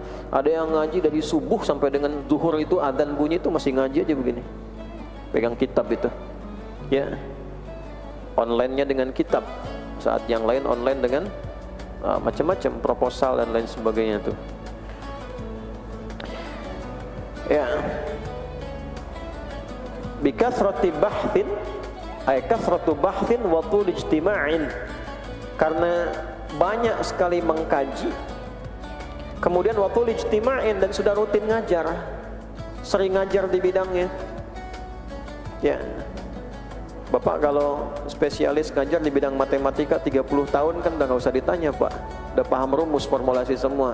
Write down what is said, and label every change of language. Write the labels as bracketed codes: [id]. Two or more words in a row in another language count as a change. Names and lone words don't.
[id] Ada yang ngaji dari subuh sampai dengan zuhur itu, adzan bunyi itu masih ngaji aja begini, pegang kitab itu. Ya, online-nya dengan kitab, saat yang lain online dengan macam-macam proposal dan lain sebagainya tuh. Ya, [ar] بكثرة بحث أي كثرة بحث وطول اجتماع, [id] karena banyak sekali mengkaji, kemudian [ar] وطول اجتماع, [id] dan sudah rutin ngajar, sering ngajar di bidangnya. Ya, Bapak kalau spesialis ngajar di bidang matematika 30 tahun kan udah nggak usah ditanya Pak, udah paham rumus formulasi semua.